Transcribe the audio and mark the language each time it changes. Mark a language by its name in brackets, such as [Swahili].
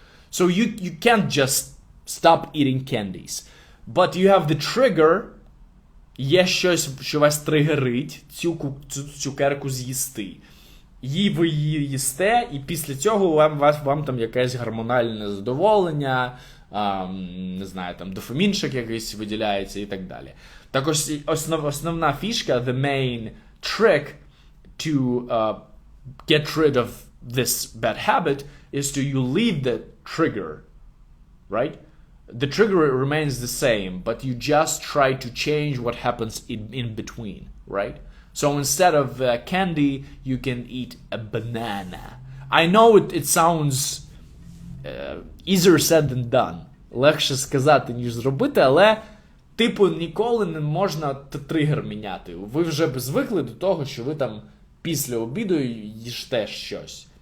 [English] So you can't just stop eating candies. But you have the trigger. [Ukrainian] Є щось, що вас тригерить цю цукерку з'їсти. Ви її їсте, і після цього вам там якесь гормональне задоволення, не знаю, там дофамінчик якийсь виділяється і так далі. Так ось основна фішка, [English] the main trick to get rid of this bad habit is to you leave the trigger, right? The trigger remains the same, but you just try to change what happens in between, right? So instead of candy, you can eat a banana. I know it sounds easier said than done. [Ukrainian] Легше сказати, ніж зробити, але ніколи не можна тригер міняти. Ви вже звикли до того, що ви там після обіду їжте щось.